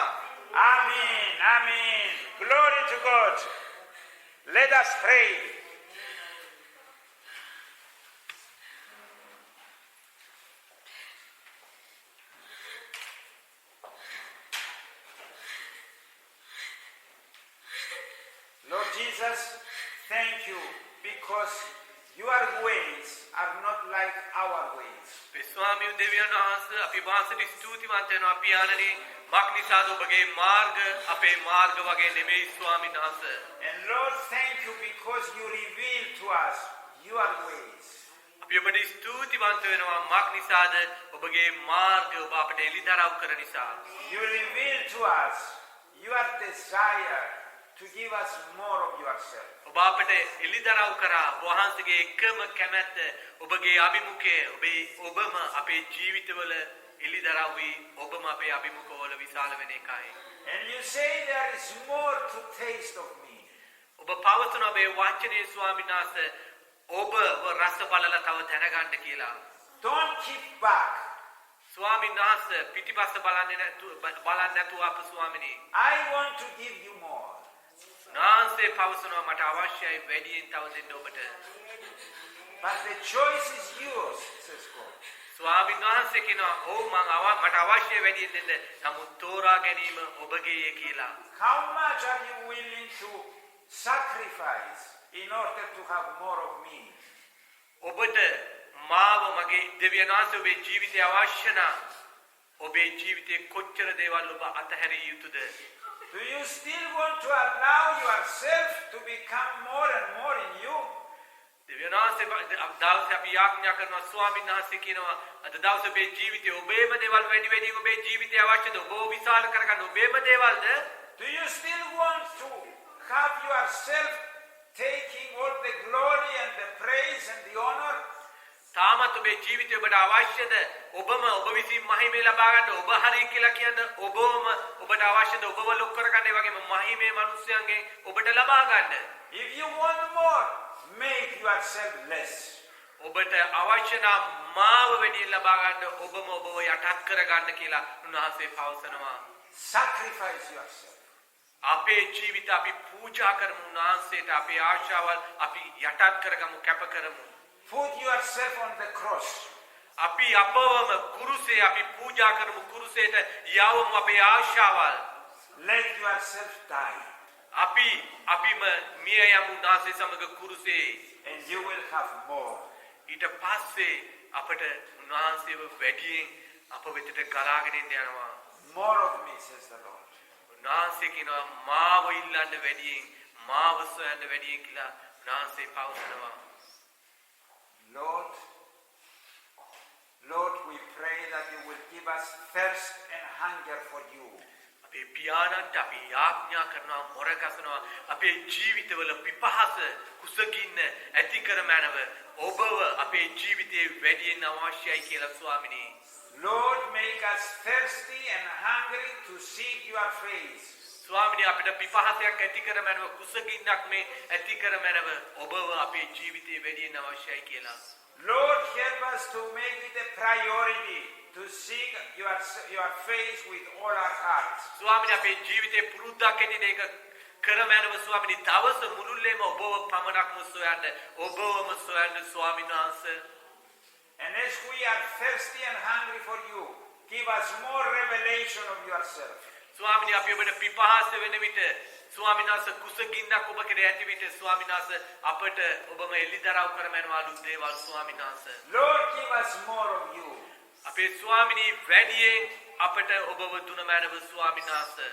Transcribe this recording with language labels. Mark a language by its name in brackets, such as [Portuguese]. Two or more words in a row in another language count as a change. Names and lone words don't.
[English] Amen. Amen. Glory to God. Let us pray. Lord Jesus, thank you because your ways are not like our ways. [Sinhala] ස්වාමී දෙවියන් වහන්සේ අපි වාසට ස්තුතිවන්ත වෙනවා පියාණනි මක් නිසාද ඔබගේ මාර්ග අපේ මාර්ග වගේ නෙමෙයි ස්වාමීන් වහන්සේ. [English] And Lord, thank you because you reveal to us your ways. [Sinhala] අපි ඔබට ස්තුතිවන්ත වෙනවා මක් නිසාද ඔබගේ මාර්ග ඔබ අපට එළිදරව් කර නිසා. [English] You reveal to us your desire to give us more of yourself. [Sinhala] ඔබ අපට එළිදරව් කරා වහන්සේගේ එකම කැමැත්ත ඔබගේ අභිමුඛය ඔබම අපේ ජීවිතවල එළිදරව් වී ඔබම අපේ අභිමුඛවල විශාල වෙන එකයි. [English] And you say there is more to taste of me. [Sinhala] ඔබ පවතුන ඔබේ වචනේ ස්වාමීන් වහන්සේ ඔබ රස බලලා තව දැනගන්න කියලා. [English] Don't keep back. [Sinhala] ස්වාමීන් වහන්සේ පිටිපස්ස බලන්නේ නැතුව අප ස්වාමිනේ. [English] I want to give you more. [Sinhala] නාන්සේ පවසනවා මට අවශ්‍යයි වැඩියෙන් තව දෙන්න ඔබට. [English] But the choice is yours, says God. [Sinhala] ස්වාමීන් වහන්සේ කියනවා ඔව් මට අවශ්‍ය වැඩියෙන් දෙන්න. නමුත් තෝරා ගැනීම ඔබගේ කියලා. [English] How much are you willing to sacrifice in order to have more of me? [Sinhala] ඔබට මාව මගේ දෙවියන් වහන්සේ ඔබේ ජීවිතය අවශ්‍ය නම් ඔබේ ජීවිතයේ කොච්චර දේවල් ඔබ අතහැරිය යුතුද? [English] Do you still want to allow yourself to become more and more in you? [Sinhala] දෙවියන් වහන්සේ දවසේ අපි යාඥා කරනවා ස්වාමීන් වහන්සේ කියනවා අද දවසේ ඔබේ ජීවිතයේ ඔබේම දේවල් වැඩි වැඩියෙන් ඔබේ ජීවිතය අවශ්‍යද? ඔබ විශාල කරගන්න ඔබේම දේවල්ද? [English] Do you still want to have yourself taking all the glory and the praise and the honor? [Sinhala] තාමත් ඔබේ ජීවිතය ඔබට අවශ්‍යද? ඔබම ඔබ විසින් මහිමේ ලබා ගන්න ඔබ හරි කියලා කියන ඔබම ඔබට අවශ්‍යද? ඔබව ලොක් කරගන්න ඒ වගේම මහිමේ මිනිස්යන්ගෙන් ඔබට ලබා ගන්න. [English] If you want more, make yourself less. [Sinhala] ඔබට අවශ්‍ය නම් මාව වැඩියෙන් ලබා ගන්න ඔබම ඔබව යටත් කරගන්න කියලා උන්වහන්සේ පවසනවා. [English] Sacrifice yourself. [Sinhala] අපේ ජීවිත අපි පූජා කරමු උන්වහන්සේට අපේ ආශාවල් අපි යටත් කරගමු කැප කරමු. [English] Put yourself on the cross. [Sinhala] අපි අපවම කුරුසේ අපි පූජා කරමු කුරුසේට යවමු අපේ ආශාවල්. [English] Let yourself die. [Sinhala] අපිම මිය යමු උන්වහන්සේ සමග කුරුසේ. [English] And you will have more. [Sinhala] ඊට පස්සේ අපට උන්වහන්සේව වැඩියෙන් අප වෙතට ගලාගෙන යනවා. [English] More of me, says the Lord. [Sinhala] උන්වහන්සේ කියනවා මාව ඉල්ලන්න වැඩියෙන් මාව සොයන්න වැඩියෙන් කියලා උන්වහන්සේ පවසනවා. [English] Lord, we pray that you will give us thirst and hunger for you. [Sinhala] අපේ පියාණන්ට අපි යාඥා කරනවා මොරගසනවා අපේ ජීවිතවල පිපහස කුසගින්න ඇති කර මැනව ඔබව අපේ ජීවිතේ වැඩියෙන් අවශ්‍යයි කියලා ස්වාමිනේ. [English] Lord, make us thirsty and hungry to seek your face. [Sinhala] ස්වාමිනේ අපිට පිපහසක් ඇති කර මැනව කුසගින්නක් මේ ඇති කර මැනව ඔබව අපේ ජීවිතේ වැඩියෙන් අවශ්‍යයි කියලා. [English] Lord, help us to make it a priority to seek your face with all our hearts. [Sinhala] ස්වාමිනේ අපේ ජීවිතේ පුරුද්දක් ඇති දෙයක කර මැනව ස්වාමිනේ දවස මුළුල්ලේම ඔබව පමණක්ම සොයන්න ඔබවම සොයන්න ස්වාමීන් වහන්සේ. [English] And as we are thirsty and hungry for you, give us more revelation of yourself. [Sinhala] ස්වාමිනේ අපි ඔබට පිපහස වෙන විට ස්වාමීන් වහන්සේ කුසගින්නක් ඔබ කෙරේ ඇති විට ස්වාමීන් වහන්සේ අපට ඔබම එළිදරව් කරමනවා අලුත් දේවල් ස්වාමීන් වහන්සේ. [English] Lord, give us more of you. [Sinhala] අපේ ස්වාමිනේ වැඩියෙන් අපට ඔබව දුන මැනව ස්වාමීන් වහන්සේ.